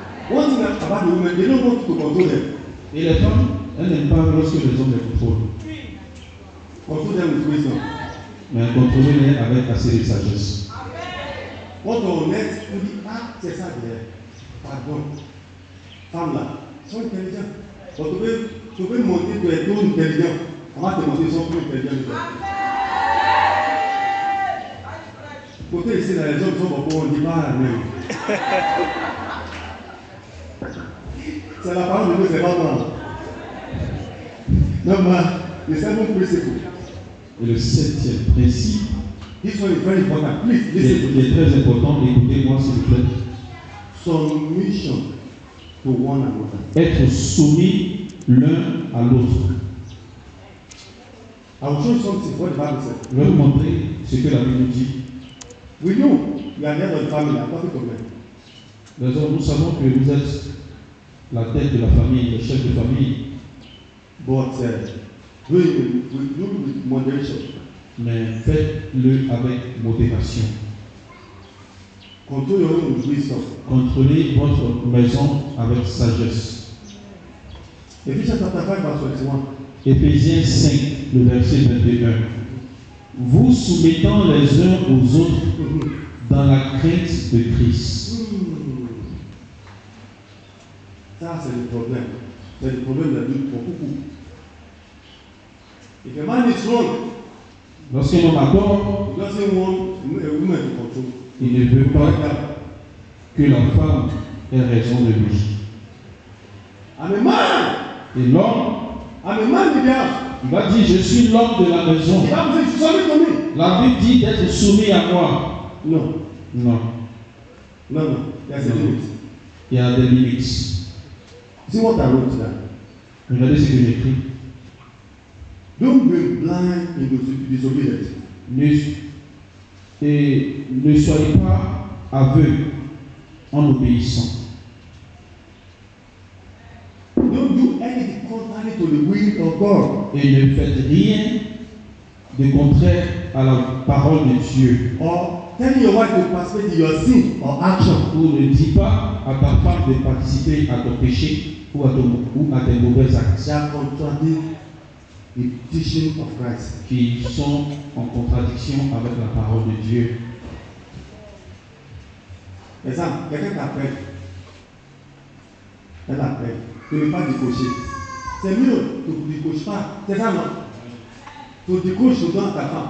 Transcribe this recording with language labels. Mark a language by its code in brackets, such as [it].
[en] One thing about the women, they don't want to control them. [fr] Et les femmes, elles n'aiment pas lorsque les hommes les contrôlent. [en] Control them with wisdom. [fr] Mais contrôler-les avec assez de sagesse. Quand on est, on dit, ah, c'est ça, pardon. Femme là, ils sont intelligents. Quand tu peux montrer que tu es trop intelligent, on va te montrer qu'ils sont plus intelligents. Côté ici, là, les hommes sont beaucoup, on ne dit pas la même. C'est la parole de Dieu, c'est pas moi. Non, mais le [en] seventh principle. [fr] Et le septième principe, [en] this one is very important. Please listen. [fr] Qui est très important, écoutez-moi s'il vous plaît. [en] Submission to one another. [fr] Être soumis l'un à l'autre. [en] I will show you something what the Bible says. [fr] Je vais vous montrer ce que la Bible nous dit. [en] We know you are the head of the family. I'm talking to men. [fr] Nous savons que vous êtes la tête de la famille, le chef de famille. [en] But do it with moderation. [fr] Mais faites-le avec modération. [en] Control your own with wisdom. [fr] Contrôlez votre maison avec sagesse. [en] Ephesians chapter 5 verse 21. [fr] Éphésiens 5, le verset 21. Vous soumettant les uns aux autres dans la crainte de Christ. Ça, c'est le problème. C'est le problème de la vie pour beaucoup. [en] If a man is wrong, [fr] lorsqu'un homme a tort, [en] he doesn't want a woman to control. [fr] Il ne veut pas que la femme ait raison de lui. [en] I'm a man. [fr] Et l'homme, [en] I'm a man in the house. [fr] Il va dire, je suis l'homme de la maison. Il va me dire, [en] submit to me. [fr] La Bible dit d'être soumis à moi. Non. Non. Non, non. [en] There's a limit. [fr] Il y a des limites. [en] See what I wrote there. [fr] Regardez ce que j'écris. [en] Don't be blind in disobedience. [fr] Ne soyez pas aveugles en obéissant. [en] Don't do anything contrary to the will of God. [fr] Et ne faites rien de contraire à la parole de Dieu. [en] Or telling your wife to participate in your sin or action. [fr] Ou ne dis pas à ta femme de participer à ton péché ou à tes mauvais actes [en] That contradict the teaching of Christ. [fr] qui sont en contradiction avec la parole de Dieu. Exemple, quelqu'un t'appelle. Elle appelle. Tu ne veux pas décocher. C'est mieux, tu ne décoches pas. C'est ça, non? Tu décoches, tu donnes à ta femme.